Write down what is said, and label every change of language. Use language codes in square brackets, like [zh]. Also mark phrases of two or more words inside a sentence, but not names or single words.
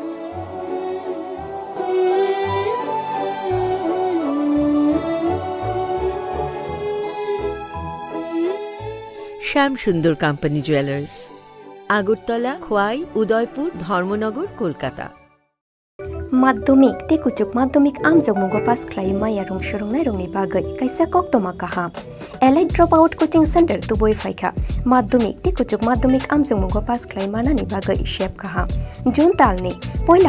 [bn] শ্যাম সুন্দর কোম্পানি জুয়েলার্স, আগরতলা, খোয়াই, উদয়পুর, ধর্মনগর, কলকাতা। [trp] Maddomik te kuchuk maddomik amjok mugo pas khlai maya rong shorong rongni bagai kaisa koktoma kaham allied dropout coaching center tuboi phaikha maddomik te kuchuk maddomik amjok mugo pas khlai manani bagai shep kaham jun talni poila